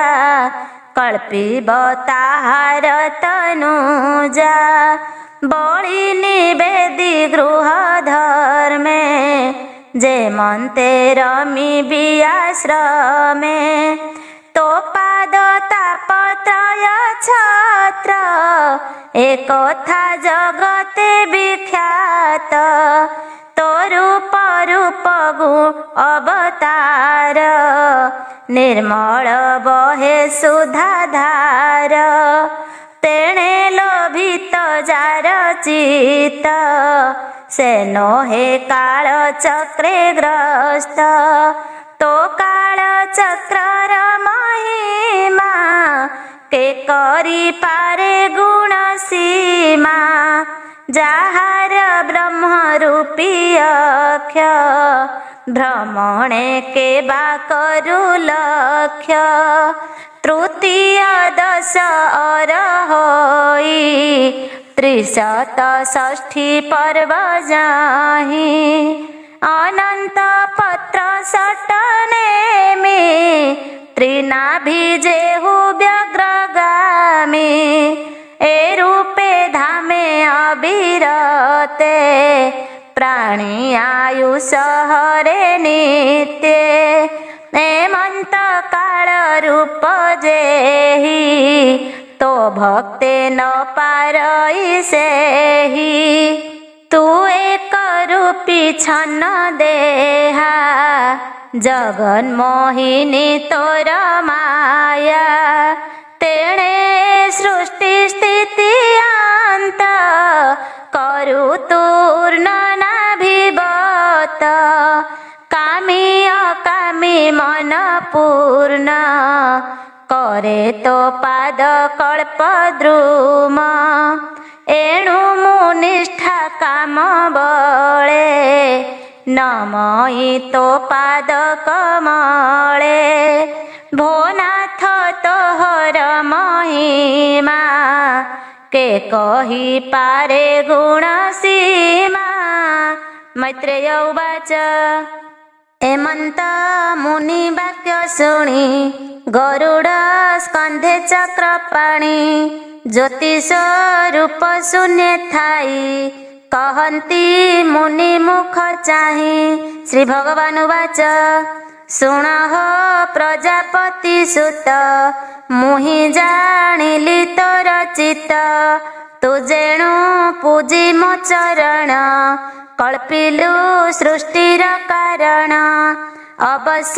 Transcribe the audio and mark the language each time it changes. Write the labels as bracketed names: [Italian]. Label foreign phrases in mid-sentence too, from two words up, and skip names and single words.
[Odia] କଲ୍ପିବ ତାହାର ତନୁଜା ବଳି ନିବେଦୀ ଗୃହ ଧର୍ମେ ଜେ ମନ୍ତେ ରମିବି ଆଶ୍ରମେ ତୋ ପାଦ ତାପତ୍ରୟ ଛତ୍ର ଏକଥା ଜଗତେ ବିଖ୍ୟାତ ତୋ ରୂପ ଗୁଣ ଅବତାର ନିର୍ମଲ ବହେ ସୁଧାଧାର ତେଣେ ଲୋଭିତ ଜାର ଚିତ ସେ ନୋହେ କାଲ ଚକ୍ରେ ଗ୍ରସ୍ତ ତୋ କାଲ ଚକ୍ରର ମହିମା କେ କରୀ ପାରେ ଗୁଣ ସୀମା ଜାହାର ବ୍ରହ୍ମ ରୂପୀ ଅକ୍ଷ ଭ୍ରମଣେ କେ ବା କରୁ ଲକ୍ଷ୍ୟ ତୃତୀୟ ଦଶ ଅର ହୋଈ ତ୍ରିଶତ ଷଷ୍ଠୀ ପର୍ବ ଜାହି ଅନଂତ ପତ୍ର ସଟନେ ମେଂ ତ୍ରିନାଭି ଜେହୁ ବ୍ୟଗ୍ରଗାମୀ ଏ ରୂପେ ଧାମେ ଅବିରତେ ପ୍ରାଣୀ ଆୟୁଷ ହରେ ନିତ୍ୟ ହେମଂତ କାଲ ରୂପ ଜେହି ତୋ ଭକ୍ତେ ନ ପାରଈ ସେହି ତୂ ଏକ ରୂପୀ ଛନ୍ନ ଦେହା ଜଗନ ମୋହିନୀ ତୋର ମାୟା ତେଣେ ସୃଷ୍ଟି ସ୍ଥିତି ଅଂତ କରୁ ତୂର୍ଣ ନାଭିବତ କାମୀ ଅକାମୀ ମନ ପୂର୍ଣ କରେ ତୋ ପାଦ କଲ୍ପ ଦ୍ରୁମ ଏଣୁ ମୁନିଷ୍ଠା କାମ ବଳେ ନମୟି ତୋ ପାଦ କମଳେ ଭୋନାଥ ତୋହର ମହିମା କେ କହି ପାରେ ଗୁଣ ସୀମା [Sanskrit] मैत्रेय उवाच [Odia] हेमंत ମୁନି ବାକ୍ୟ ଶୁଣୀ ଗରୁଡ଼ ସ୍କଂଧେ ଚକ୍ରପାଣୀ ଜ୍ୟୋତିଷ ରୂପ ଶୂନ୍ୟ ଥାଈ କହତୀ ମୁନି ମୁଖ ଚାହି ଶ୍ରୀ [Sanskrit] भगवान उवाच [Odia] ଶୁଣ ହୋ ପ୍ରଜାପତି ସୁତ ମୁହି ଜାନିଲୀ ତୋର ଚିତ ତୂ ଜେଣୁ ପୂଜୀ ମୋ ଚରଣ କଲ୍ପିଲୁ ସୃଷ୍ଟିର କାରଣ ଅବଶ୍ୟ